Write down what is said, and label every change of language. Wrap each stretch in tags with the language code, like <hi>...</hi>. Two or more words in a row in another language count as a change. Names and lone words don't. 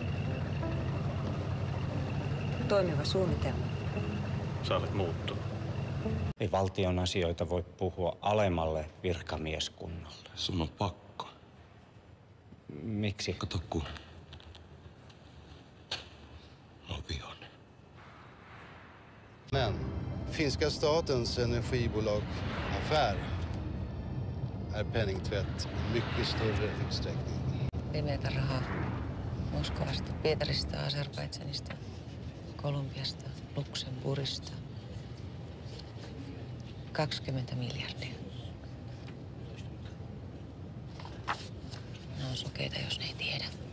<fi>Toimiva suunnitelma. Sä olet muuttunut. Ei valtion asioita voi puhua alemmalle virkamieskunnalle. Sun on pakko. Miksi? Kato kun on vihollinen.</fi> <sv>Men finska statens energibolagsaffär är penningtvätt i mycket större utsträckning.</sv> <fi>Pimeätä rahaa Moskovasta, Pietarista, Azerbaidžanista, Kolumbiasta, Luxemburgista. 20 miljardia. Ne on sokeita, jos ne ei tiedä.</fi>